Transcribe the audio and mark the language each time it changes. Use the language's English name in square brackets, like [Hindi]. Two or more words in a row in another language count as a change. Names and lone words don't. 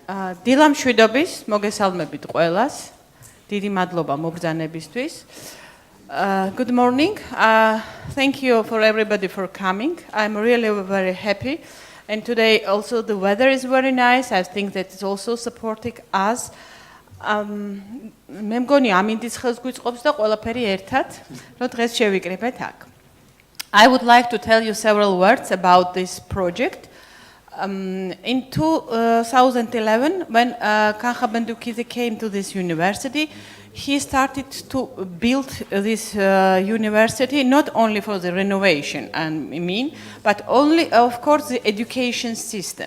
[Georgian] დილამ შვიდობის მოგესალმებით ყველას. დიდი მადლობა მობრძანებისთვის. [English] Good morning. Thank you for everybody for coming. I'm really very happy. And today also the weather is very nice. I think that it's also supporting us. [Georgian] მე მგონი ამინდის ხელს გვიწყობს და ყველაფერი ერთად, რომ დღეს შევიკრიბეთ აქ. [English] I would like to tell you several words about this project. In 2011, when Kankha-Bandukidze came to this university, he started to build this university not only for the renovation, but only, of course, the education system.